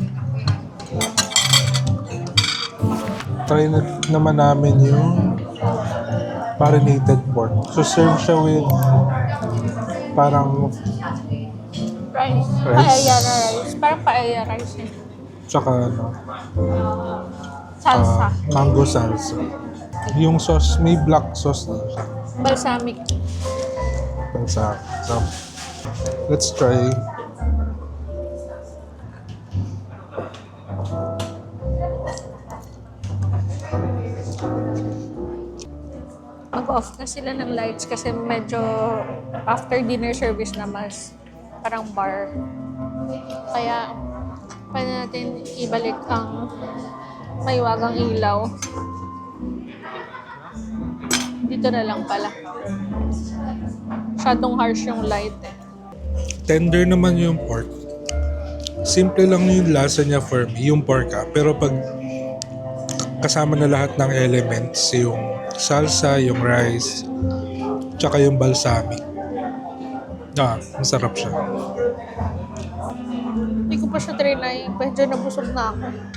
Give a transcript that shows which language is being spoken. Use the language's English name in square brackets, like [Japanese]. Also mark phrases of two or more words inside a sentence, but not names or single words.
[Filipino] Try naman namin yung [English] marinated pork. [Filipino] So serve siya with parang Rice. Rice. Paella na rice. Parang [English] paella rice. [Filipino] tsaka Salsa. [English] mango salsa. [Filipino] Yung sauce, may black sauce na siya. Balsamic. Bansa. [English] So, let's try. [Filipino] Mag-off na sila ng lights kasi medyo [English] after dinner service [Filipino] na mas parang bar. Kaya pwede natin ibalik ang maiwagang ilaw. Dito na lang pala. Masyadong harsh yung light eh. Tender naman yung pork. Simple lang yung lasa niya for me, yung pork pero pag kasama na lahat ng elements, yung salsa, yung rice, tsaka yung balsamic. Masarap siya. Hindi ko pa siya trinay. Medyo nabusog na ako.